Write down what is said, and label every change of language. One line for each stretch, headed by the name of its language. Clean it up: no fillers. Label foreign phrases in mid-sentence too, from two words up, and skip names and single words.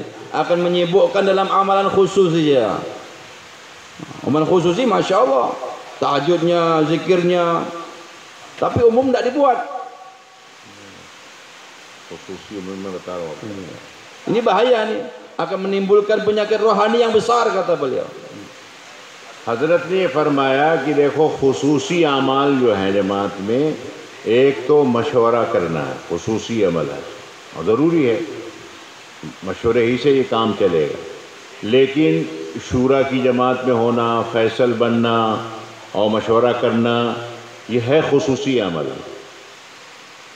Indonesian: Akan menyibukkan dalam amalan khusus saja. Amalan khusus ini
Arabic: Masya Allah,
Indonesian: tahajudnya, zikirnya, tapi umum tidak dibuat. Ini bahaya nih, akan menimbulkan penyakit rohani yang besar, kata beliau.
Hindi: हज़रत ने फरमाया कि देखो खुसूसी अमाल जो हैं जमात में, एक तो मशवरा करना है, खुसूसी अमल है और ज़रूरी है, मशवरे ही से ये काम चलेगा। लेकिन शूरा की जमात में होना, फैसल बनना और मशवरा करना, ये है खुसूसी अमल।